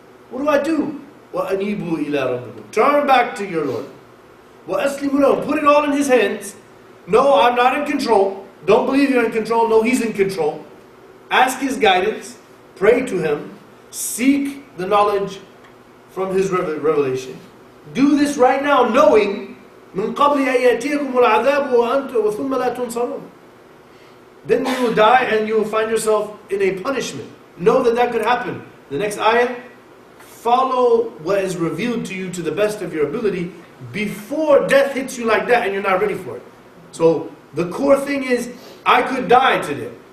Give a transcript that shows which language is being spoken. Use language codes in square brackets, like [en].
[en] What do I do? [ar] وَأَنِيبُوا إِلَىٰ رَبِّكُمْ. [en] Turn back to your Lord. [ar] وَأَسْلِمُوا لَهُ. [en] Put it all in His hands. No, I'm not in control. Don't believe you're in control. No, He's in control. Ask His guidance. Pray to Him. Seek the knowledge from His revelation. Do this right now, knowing [ar] مِنْ قَبْلِ أَن يَأْتِيَكُمُ الْعَذَابُ وَثُمَّ لَا تُنْصَرُونَ. [en] Then you will die and you will find yourself in a punishment. Know that could happen. The next ayah, follow what is revealed to you to the best of your ability before death hits you like that and you're not ready for it. So the core thing is, I could die today.